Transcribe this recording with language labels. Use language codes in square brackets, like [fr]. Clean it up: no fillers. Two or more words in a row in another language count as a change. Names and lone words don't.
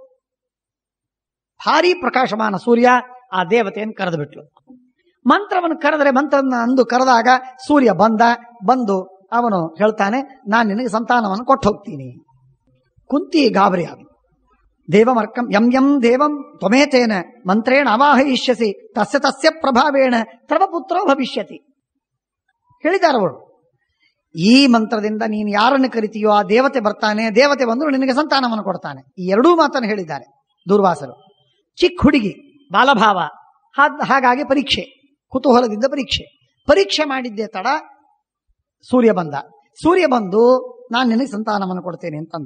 [kn] ಭಾರಿ ಪ್ರಕಾಶಮಾನ ಸೂರ್ಯ ಆ ದೇವತೆಯನ್ನು ಕರೆದು ಬಿಟ್ಲು. ಮಂತ್ರವನ್ನು ಮಂತ್ರವನ್ನು ಅಂದು ಕರೆದಾಗ ಸೂರ್ಯ ಬಂದು ಅವನು ಹೇಳ್ತಾನೆ, ನಾನು ನಿನಗೆ ಸಂತಾನವನ್ನು ಕೊಟ್ಟು ಹೋಗ್ತೀನಿ. ಕುಂತಿ ಗಾಬರಿ ಆಗ, [sa] देवमर्कं यं देवं त्वमेतेन मन्त्रेण आवाहयिष्यसि तस्य प्रभावेण तव पुत्रो भविष्यति. [kn] ಹೇಳಿದಾರವಳು, ಈ ಮಂತ್ರದಿಂದ ನೀನು ಯಾರನ್ನು ಕರಿತೀಯೋ ಆ ದೇವತೆ ಬರ್ತಾನೆ, ದೇವತೆ ಬಂದು ನಿನಗೆ ಸಂತಾನವನ್ನು ಕೊಡ್ತಾನೆ. ಈ ಎರಡೂ ಮಾತನ್ನು ಹೇಳಿದ್ದಾರೆ ದುರ್ವಾಸರು. ಚಿಕ್ಕ ಹುಡುಗಿ, ಬಾಲಭಾವ, ಹಾಗಾಗಿ ಕುತೂಹಲದಿಂದ ಪರೀಕ್ಷೆ ಮಾಡಿದ್ದೇ ತಡ ಸೂರ್ಯ ಬಂದು ನಾನು ನಿನಗೆ ಸಂತಾನವನ್ನು ಕೊಡ್ತೇನೆ ಅಂತಂದ.